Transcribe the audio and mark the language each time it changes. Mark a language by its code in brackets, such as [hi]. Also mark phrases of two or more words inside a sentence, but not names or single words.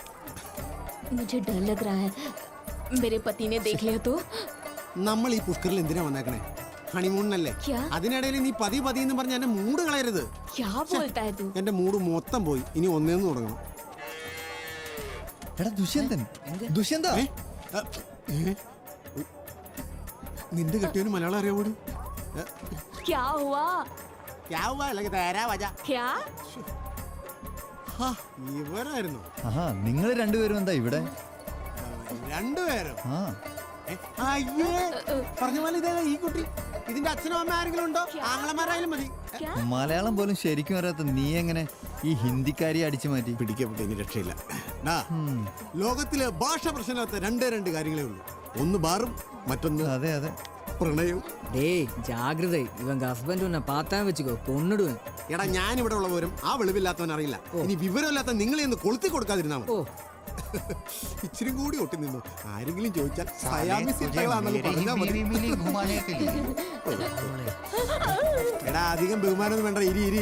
[hi] मुझे डर लग रहा है मेरे पति ने देख लिया तो [ml] നമ്മൾ ഈ പുഷ്കറിൽ എന്തിനാ വന്നേക്കണേ ഹണിമൂണിനല്ലേ അതിനിടയിൽ നീ പതി പതി എന്ന് പറഞ്ഞ എന്റെ മൂഡ് കളയരുത് [hi] क्या बोलता है तू [ml] എന്റെ മൂഡ് മൊത്തം പോയി ഇനി ഒന്നേന്ന് തുടങ്ങണം എടാ ദുഷ്യന്തൻ ദുഷ്യന്ത നിന്റെ കെട്ടിയവന് മലയാളം അറിയാവൂടി? [hi] क्या हुआ [ml] അല്ലെങ്കിൽ [hi] तेरा वजा. क्या [ml] ഇവരായിരുന്നു ആഹാ, നിങ്ങൾ രണ്ടുപേരും എന്താ ഇവിടെ? രണ്ടുപേരും. ആ, അയ്യേ, പറഞ്ഞ പോലെ ഇതേ ഈ കുട്ടി. ഇതിന്റെ അച്ഛനും അമ്മ ആരെങ്കിലും ഉണ്ടോ? ആങ്ങളമാരായാലും മതി. മലയാളം പോലും ശരിക്കും അറിയാത്ത നീ എങ്ങനെ ഈ ഹിന്ദിക്കാരിയെ അടിച്ചു മാറ്റി? പിടിക്കപ്പെട്ട ഇനി രക്ഷയില്ല. ലോകത്തിലെ ഭാഷ പ്രശ്നമില്ലാത്ത രണ്ട് കാര്യങ്ങളേ ഉള്ളൂ. ഒന്ന് ബാറും, മറ്റൊന്ന് അതെ അതെ പ്രണയവും. [ta] டேய் ஜாகிரதை இவங்க ஹஸ்பண்ட் உன்னை பார்த்தா வச்சுக்கோ கொன்னுடுவேன். [ml] എടാ, ഞാൻ ഇവിടെ ഉള്ള വിവരം ആ വെളിവില്ലാത്തവൻ അറിയില്ല. ഇനി വിവരമില്ലാത്ത നിങ്ങളെ ഒന്ന് കൊളുത്തി കൊടുക്കാതിരുന്നാ മതി. ഇച്ചിരി കൂടി ഒട്ടി നിന്നു. ആരെങ്കിലും ചോദിച്ചാൽ സയാമിസ് ഇട്ടകളാണെന്ന് പറഞ്ഞാൽ മതി. എടാ, അധികം ബഹുമാനം വേണ്ട. ഇരി.